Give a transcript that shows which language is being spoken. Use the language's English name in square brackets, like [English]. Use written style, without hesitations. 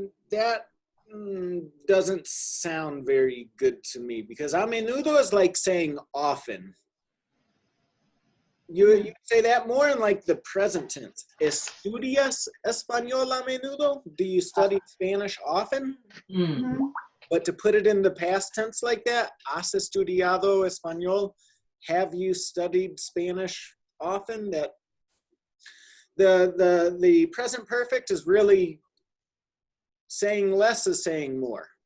[English] That doesn't sound very good to me, because a menudo is like saying often. You say that more in like the present tense. [Spanish] ¿Estudias español a menudo? [English] Do you study Spanish often? Mhm. But to put it in the past tense like that, [Spanish] ¿has estudiado español? [English] Have you studied Spanish often? That the present perfect is really saying less is saying more.